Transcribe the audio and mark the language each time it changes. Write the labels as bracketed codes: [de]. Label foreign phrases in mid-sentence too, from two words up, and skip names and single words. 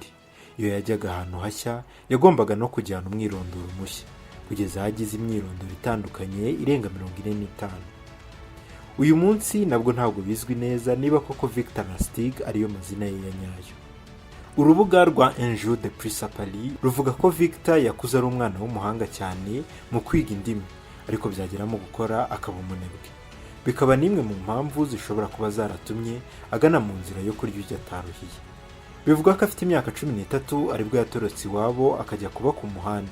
[rw] Iyo yajyaga ahantu hashya yagombaga no kujyana umwirondoro mushya kugeza agize imyirondoro itandukanye irenga 45. Uyu munsi nabwo ntabwo bizwi neza niba koko Victor Lustig ariyo mazina ye ya nyayo. Urubuga rwa Un jour de plus à Paris ruvuga ko Victor yakuze ari umwana w'umuhanga cyane mu kwiga indimi ariko byagera mu gukora akaba umunebwe. Bikaba nimwe mu mpamvu zishobora kuba zaratumye agana mu nzira yo kurya ujya ataruhiye. Bivuga ko afite imyaka 13 aribwo yatorotse iwabo akajya kuba ku muhanda.